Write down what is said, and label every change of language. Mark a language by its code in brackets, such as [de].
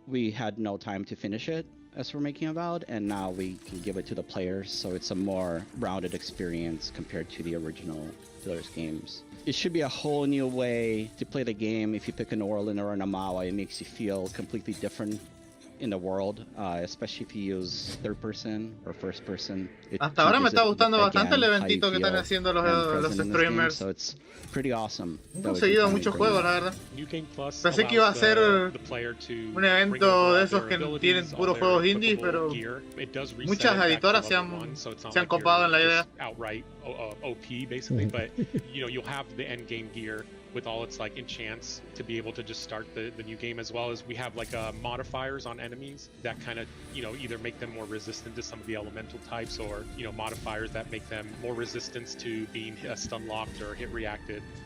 [en] We had no time to finish it as we're making Avowed, and now we can give it to the players, so it's a more rounded experience compared to the original Pillars games. It should be a whole new way to play the game. If you pick an Orlin or an Amawa, it makes you feel completely different in the world, especially if you use third person or first person. [es] Hasta ahora me está gustando bastante el eventito que están haciendo los streamers. [en] So it's pretty awesome. [es] He conseguido muchos juegos, la verdad. Pensé que iba a ser un evento de esos que tienen puros juegos indies, pero muchas editoras se han copado en la idea. [en] OP basically, but you'll have the end game gear with all its like enchants to be able to just start the new game, as well as we have like modifiers on enemies that kind of either make them more resistant to some of the elemental types, or modifiers that make them more resistant to being stun locked or hit reacted.